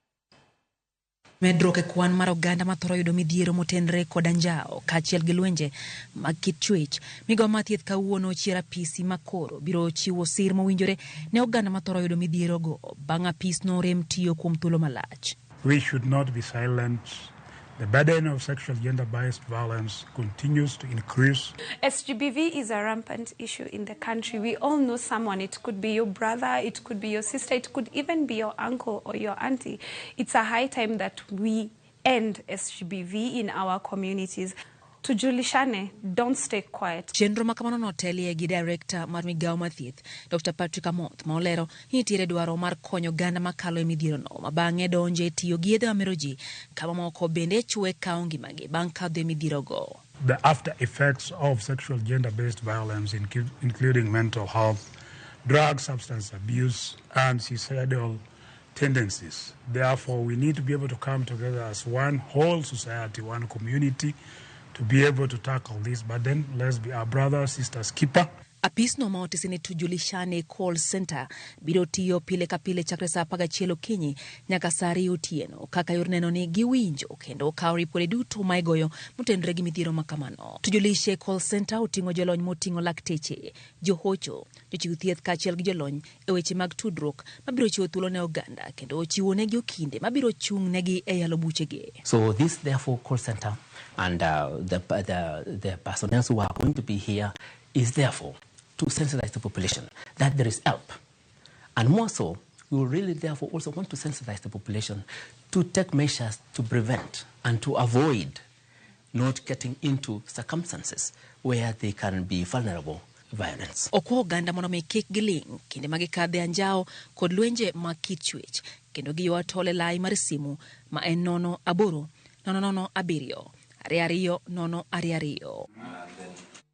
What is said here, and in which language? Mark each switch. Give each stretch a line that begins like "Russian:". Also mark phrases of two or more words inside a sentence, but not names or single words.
Luo (Kenya and Tanzania): Medruok e kwan mar oganda mathoro yudo midhiero motenre kod anjao kaachiel gi lwenje mag chwech. Migawo mathieth kawuono chiera pisi makoro biro chiwo sir mowinjore ne oganda mathoro yudo midhiero go bang' apis no rem tiyo kuom thuolo malach.
English: We should not be silent. The burden of sexual gender-based violence continues to increase. SGBV is a rampant issue in the country. We all know someone. It could be your brother, it could be your sister, it could even be your uncle or your auntie. It's a high time that we end SGBV in our communities. Tujulishane, don't stay quiet.
Luo (Kenya and Tanzania): Chenro makamano notelie gi director mar migawo mathieth Dr. Patrick Amoth ma olero ni nitiere dwaro mar konyo oganda makalo e midhiero no ma bang'e donje tiyo gi yedhe mamero ji kama moko bende chwe kawo ngimagi bang' kadho e midhiero go.
English: The after effects of sexual gender-based violence, including mental health, drug substance abuse, and suicidal tendencies. Therefore, we need to be able to come together as one whole society, one community, to be able to tackle this burden. Let's be our brothers, sisters, keeper.
Luo (Kenya and Tanzania): Apis no maotisi ni tujulishane
English: call center
Luo (Kenya and Tanzania): biro tiyo pile ka pile chakre saa 11 okinyi nyaka saa 2 otieno kaka yor neno ni giwinjo kendo kawo ripode duto ma igoyo motenre gi midhiero makamano. Tujulishe
English: call center
Luo (Kenya and Tanzania): oting'o jolony moting'o lakteche, johocho, jochiw thieth kaachiel gi jolony e weche mag tudruok mabiro chiwo thuolo ne oganda kendo chiwo negi okinde mabiro chung' negi e yalo buchegi.
English: So this therefore call center and the personnel who are going to be here is therefore to sensitize the population that there is help. And more so, we will really therefore also want to sensitize the population to take measures to prevent and to avoid not getting into circumstances where they can be vulnerable to violence.
Luo (Kenya and Tanzania): Okwo oganda mondo mi kik giling kinde magikadhe anjao kod lwenje mag chwech kendo giwa tole lai mar simu ma en 080 007 22 22.